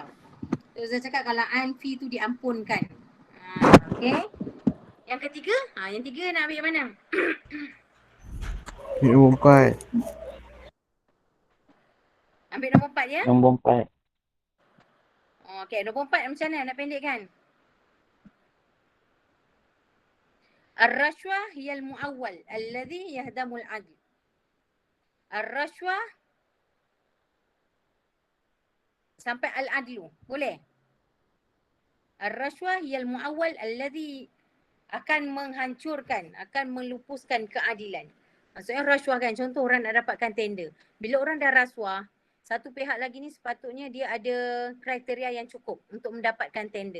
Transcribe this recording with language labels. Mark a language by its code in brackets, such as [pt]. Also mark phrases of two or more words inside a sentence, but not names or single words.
[ms] Ustaz cakap kalau anfi tu diampunkan. Okey. Yang ketiga? Yang tiga nak ambil yang mana? Nombor 4. Ambil nombor 4 ya? Nombor 4. Okey, nombor 4 macam mana nak pendekkan? [ar] Ar-rashwah hiyal mu'awwal alladhi yahdamul adl. [ms] Ar-rashwah sampai al-adlu. Boleh? [ar] Ar-rashwah hiyal mu'awwal alladhi [ms] akan menghancurkan, akan melupuskan keadilan. Maksudnya rasuah kan, contoh orang nak dapatkan tender. Bila orang dah rasuah, satu pihak lagi ni sepatutnya dia ada kriteria yang cukup untuk mendapatkan tender.